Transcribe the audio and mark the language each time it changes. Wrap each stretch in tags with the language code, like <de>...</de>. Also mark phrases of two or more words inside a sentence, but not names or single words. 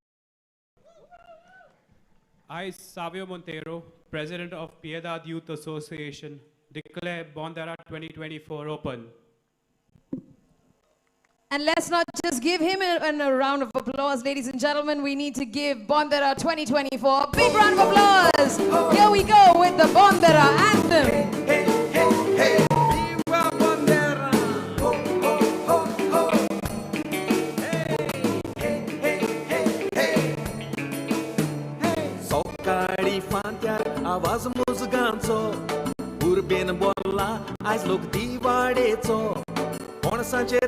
<en>I, Savio Montero, president of Piedad Youth Association, declare Bondera 2024 open. And let's not just give him a round of applause, ladies and gentlemen. We need to give Bondera 2024 a big round of applause. Here we go with the Bondera anthem. Hey, hey, hey, Viva Bondera! Ho, ho, ho, ho! Hey, hey, hey, hey, hey!</en> <kok>Sokari fantyar आवाज मुजगांचो उर्बेन बोलला आज लोक दिवाडेचो कोणसाचेर</kok>